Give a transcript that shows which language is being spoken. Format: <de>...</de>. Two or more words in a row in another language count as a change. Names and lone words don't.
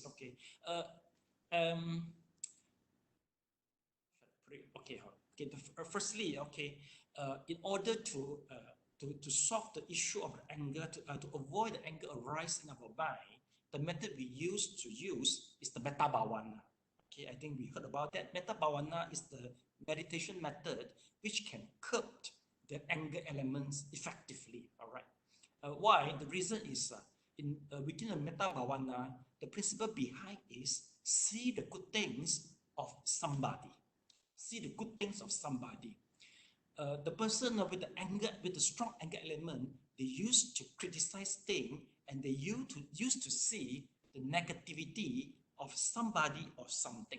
<en>Okay, okay, firstly, okay, in order to solve the issue of anger, to avoid the anger arise in our mind, the method we use is the</en> <pi>metta bhavana.</pi> <en>Okay, I think we heard about that.</en> <pi>Metta bhavana</pi> <en>is the meditation method which can curb the anger elements effectively. All right. Why? The reason is within the</en> <pi>metta bhavana,</pi> <en>the principle behind is see the good things of somebody. See the good things of somebody. The person with the anger, with the strong anger element, they used to criticize things, and they used to see the negativity of somebody or something.</en>